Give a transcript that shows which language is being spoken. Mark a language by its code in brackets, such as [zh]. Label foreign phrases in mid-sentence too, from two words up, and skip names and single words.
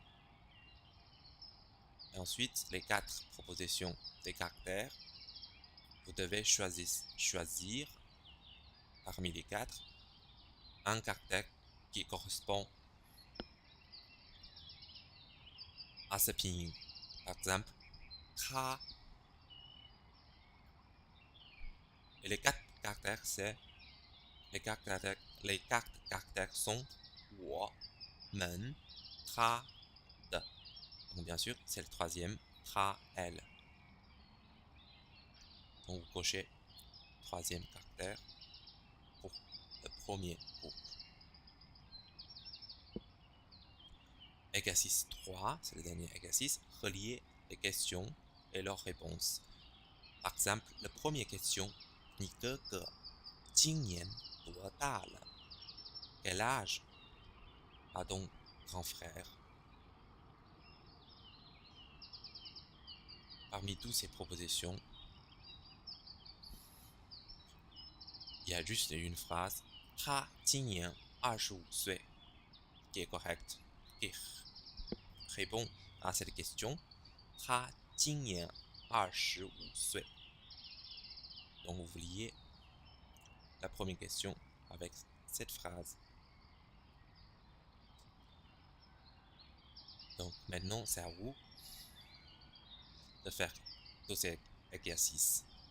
[fr] Et ensuite, les 4 propositions des caractères, vous devez choisir parmi les 4 un caractère qui correspond à ce pinyin. Par exemple, Ka. Et les 4 caractères, c'est les 4 caractères sont [zh] 我们他的. [fr] Donc bien sûr, c'est le troisième, ta, elle. Donc vous cochez troisième caractère pour le premier groupe. Exercice 3, c'est le dernier exercice, relier les questions et leurs réponses. Par exemple, la première question, [zh] 你哥哥今年多大了? [fr] Quel âge a ton grand frère? Parmi toutes ces propositions, il y a juste une phrase, [zh] 他今年25岁, [fr] qui est correcte, qui répond à cette question, [zh] 他今年25岁. [fr] Donc vous liez la première question avec cette phrase. Donc maintenant, c'est à vous de faire tous ces exercices.